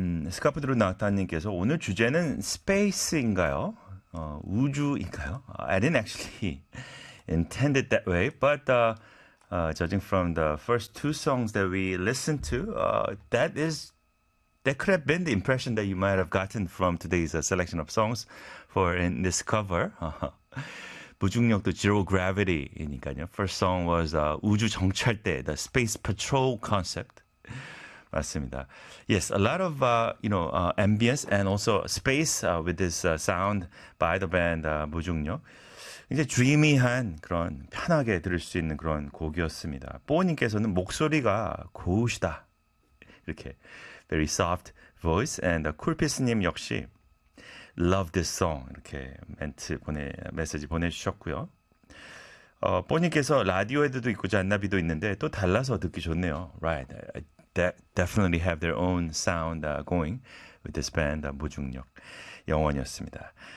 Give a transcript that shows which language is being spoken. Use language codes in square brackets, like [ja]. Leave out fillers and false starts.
[ko] 스카프드루 나타님께서 오늘 주제는 스페이스인가요? 우주인가요? [en] I didn't actually intend it that way, but judging from the first two songs that we listened to, that could have been the impression that you might have gotten from today's selection of songs for in this cover. 무중력도 zero gravity이니까요. First song was 우주 정찰대, the space patrol concept. [ko] 맞습니다. [en] Yes, a lot of ambience and also space with this sound by the band 무중력. [ko] 이제 dreamy한 그런 편하게 들을 수 있는 그런 곡이었습니다. 뽀님께서는 목소리가 고우시다 이렇게 [en] very soft voice [ko] and coolpiece님 역시. [en] Love this song [ko] 이렇게 메시지 보내주셨고요. 뽀님께서 라디오에도 있고 잔나비도 있는데 또 달라서 듣기 좋네요. [en] Right, definitely have their own sound going with this band 무중력 영원이었습니다.